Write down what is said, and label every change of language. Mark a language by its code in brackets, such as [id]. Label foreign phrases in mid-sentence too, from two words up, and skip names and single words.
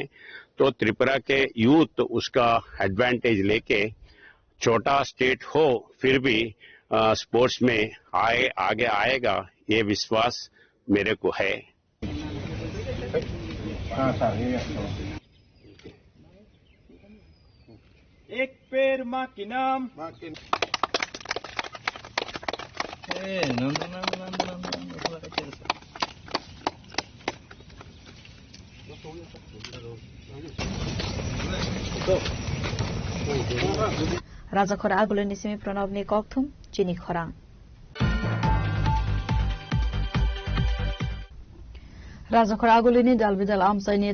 [hi] तो त्रिपुरा के यूथ उसका एडवांटेज लेके छोटा स्टेट हो फिर भी स्पोर्ट्स में आगे आएगा, ये विश्वास मेरे को है। एक पेड़ माँ के नाम। [trp] राजाखरा आगुलनि सिमी प्रणवनि कक्थुम चिनी खरां राजाखरा आगुलनि दालबिदाल आमसाइनि